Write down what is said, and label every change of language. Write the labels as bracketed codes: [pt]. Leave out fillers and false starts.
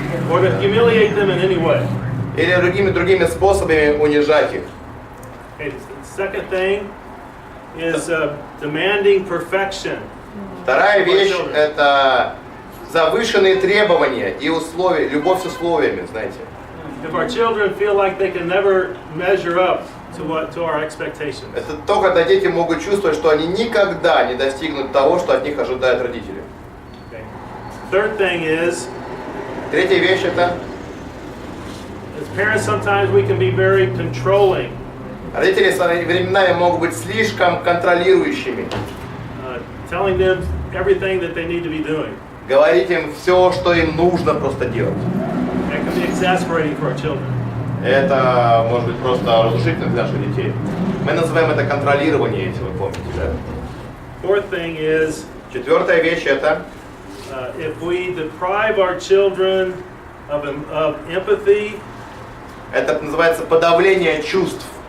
[en] or to humiliate them in any way. [ru] или другими способами унижать их. [en] Okay, the second thing is demanding perfection. [ru] Вторая вещь – это завышенные требования и условия, любовь с условиями, знаете. [en] If our children feel like they can never measure up to our expectations. [ru] Это то, когда дети могут чувствовать, что они никогда не достигнут того, что от них ожидают родители. [en] Okay. Third thing is, [ru] Третья вещь – это [en] as parents, sometimes we can be very controlling, [ru] родители временами могут быть слишком контролирующими. [en] telling them everything that they need to be doing. [ru] Говорить им все, что им нужно просто делать. [en] That can be exasperating for our children. [ru] Это может быть просто разрушительно для наших детей. Мы называем это контролирование, если вы помните, да? [en] Fourth thing is, [ru] Четвертая вещь это, [en] if we deprive our children of empathy, [ru] это называется подавление чувств.